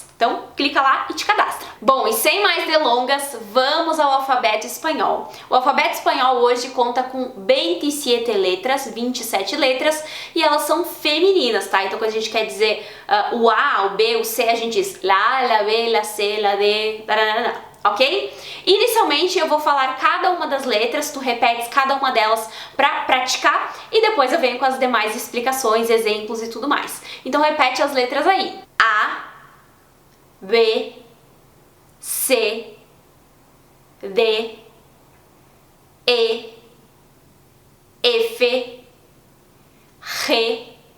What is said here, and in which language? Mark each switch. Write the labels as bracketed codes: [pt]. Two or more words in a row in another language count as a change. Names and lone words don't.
[pt] Então, clica lá e te cadastra. Bom, e sem mais delongas, vamos ao alfabeto espanhol. O alfabeto espanhol hoje conta com 27 letras, e elas são femininas, tá? Então, quando a gente quer dizer o A, o B, o C, a gente diz la, la, B, la, C, la, D, taranana, ok? Inicialmente eu vou falar cada uma das letras, tu repetes cada uma delas pra praticar e depois eu venho com as demais explicações, exemplos e tudo mais. Então, repete as letras aí. A, B, C, D, E, F, G,